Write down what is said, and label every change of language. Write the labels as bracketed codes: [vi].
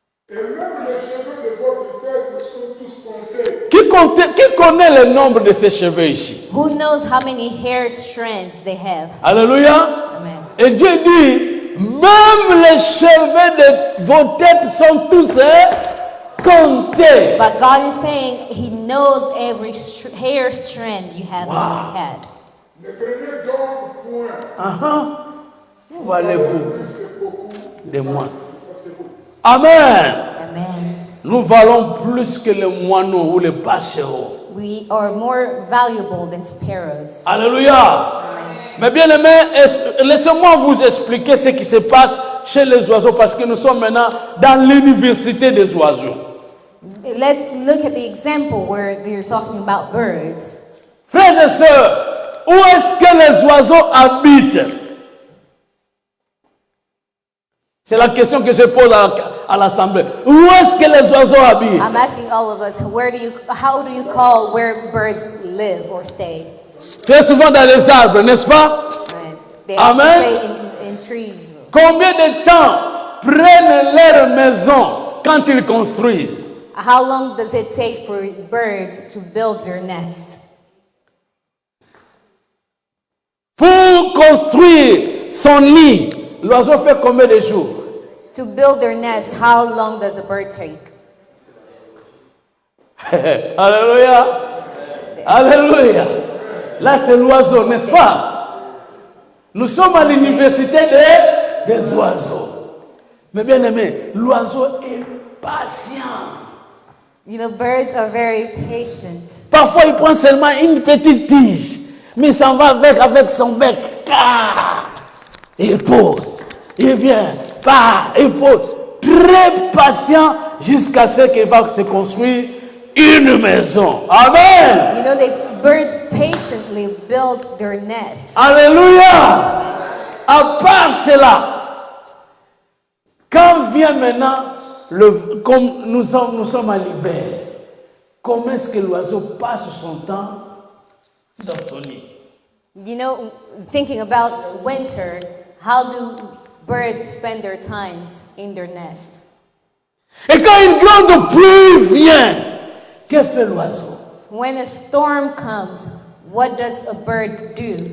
[fr] et même les cheveux de votre tête sont tous comptés. Qui connaît le nombre de ses cheveux ici? [en] Who knows how many hair strands they have? Alléluia! Amen. [fr] Et Dieu dit, même les cheveux de vos têtes sont tous comptés. [en] But God is saying he knows every hair strand you have on your head. [fr] Ne craignez donc point. Vous valez beaucoup C'est beaucoup. de moi. C'est beaucoup. Amen. Amen. Nous valons plus que les moineaux ou les passereaux. [en] We are more valuable than sparrows. Alléluia. [fr] Mais bien aimés, laissez-moi vous expliquer ce qui se passe chez les oiseaux parce que nous sommes maintenant dans l'université des oiseaux. [en] Let's look at the example where we're talking about birds. [fr] Frères et sœurs, où est-ce que les oiseaux habitent? C'est la question que je pose à l'Assemblée. Où est-ce que les oiseaux habitent? [en] I'm asking all of us, how do you call where birds live or stay? [fr] Très souvent dans les arbres, n'est-ce pas? [en] Right. They Amen. often stay in trees. [fr] Combien de temps prennent leur maison quand ils construisent? [en] How long does it take for birds to build their nest? [fr] Pour construire son nid, l'oiseau fait combien de jours? [en] To build their nest, how long does a bird take? Alléluia. Alléluia. [fr] Là, c'est l'oiseau, n'est-ce pas? Nous sommes à l'université des oiseaux. Mais bien aimé, l'oiseau est patient. You know, birds are very patient. Parfois, il prend seulement une petite tige, mais il s'en va avec son bec. Il pose, il vient, il pose. Très patient jusqu'à ce qu'il va se construire une maison. Amen. [en] You know, birds patiently build their nests. Alléluia. [fr] À part cela, quand vient maintenant, comme nous sommes à l'hiver, comment est-ce que l'oiseau passe son temps dans son nid? [en] You know, thinking about winter, how do birds spend their times in their nests? [fr] Et quand une grande pluie vient, que fait l'oiseau? [en] When a storm comes, what does a bird do?